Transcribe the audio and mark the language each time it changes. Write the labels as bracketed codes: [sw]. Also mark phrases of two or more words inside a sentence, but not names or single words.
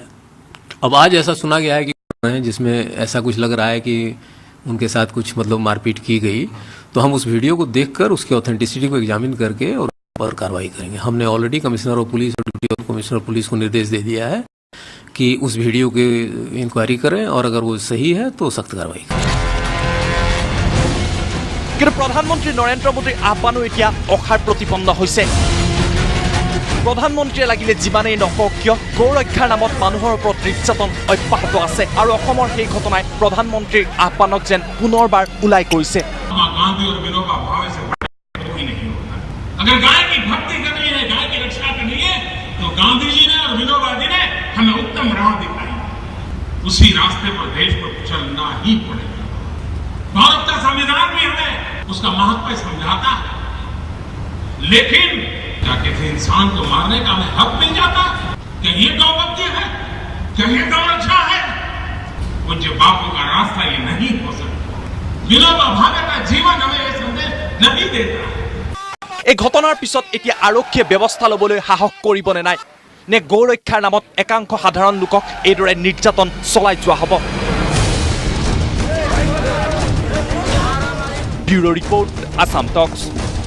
[hi] अब आज ऐसा सुना गया है कि जिसमें ऐसा कुछ लग रहा है कि उनके साथ कुछ मतलब मारपीट की गई, तो हम उस वीडियो को देखकर उसकी ऑथेंटिसिटी को एग्जामिन करके और पर कार्रवाई करेंगे। हमने ऑलरेडी [en] commissioner of police [hi] और [en] deputy commissioner police [hi] को निर्देश दे दिया है कि उस वीडियो की इंक्वायरी करें और अगर वो सही है तो सख्त कार्रवाई करें। [as] কিন্তু প্ৰধানমন্ত্ৰী নৰেন্দ্ৰ মোদীৰ আহ্বানো এতিয়া অসাৰ প্ৰতিপন্ন হৈছে। প্ৰধানমন্ত্ৰীয়ে লাগিলে যিমানেই নকওক কিয় গো ৰক্ষাৰ নামত মানুহৰ ওপৰত নিৰ্যাতন অব্যাহত আছে, আৰু অসমৰ সেই ঘটনাই প্ৰধানমন্ত্ৰীৰ আহ্বানক যেন পুনৰবাৰ ওলাই কৰিছে। [hi] अगर गाय की भक्ति करनी है, गाय की रक्षा करनी है, तो गांधी जी ने और विनोबा जी ने हमें उत्तम राह दिखाई। उसी रास्ते पर देश को चलना ही पड़ेगा। भारत का संविधान भी हमें उसका महत्व समझाता है, लेकिन क्या किसी इंसान को मारने का हमें हक मिल जाता? क्या ये गौ भक्ति है? क्या ये गौ रक्षा है? पूज्य बापू का रास्ता ये नहीं हो सकता। विनोबा भावे का जीवन हमें ये संदेश नहीं देता। [as] এই ঘটনাৰ পিছত এতিয়া আৰক্ষীয়ে ব্যৱস্থা ল'বলৈ সাহস কৰিবনে নাই, নে গো ৰক্ষাৰ নামত একাংশ সাধাৰণ লোকক এইদৰে নিৰ্যাতন চলাই যোৱা হ'ব? [en] bureau report, আসাম টক্স।